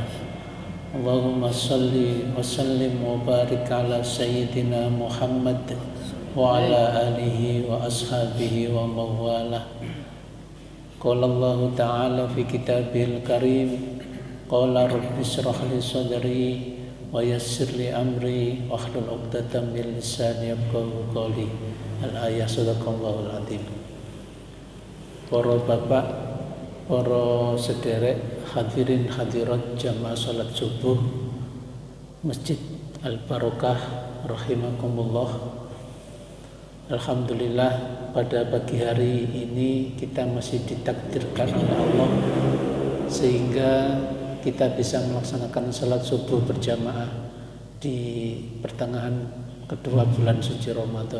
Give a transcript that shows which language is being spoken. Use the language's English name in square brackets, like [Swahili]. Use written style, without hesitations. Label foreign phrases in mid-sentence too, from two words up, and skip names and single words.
[Arabic] اللهم صل وسلم وبارك على سيدنا محمد وعلى آله وأصحابه ومولاه. قال الله تعالى في الكتاب الكريم، قال رب اشرح لي صدري ويسر لي أمري واحلل عقدة من لساني يفقهوا قولي. الآية. صدق الله العظيم. [Javanese] Para bapak, para sederek, [Indonesian] hadirin hadirat jamaah salat subuh Masjid Al-Barokah rahimakumullah. Alhamdulillah, pada pagi hari ini kita masih ditakdirkan oleh Allah sehingga kita bisa melaksanakan salat subuh berjamaah di pertengahan kedua bulan suci Ramadan.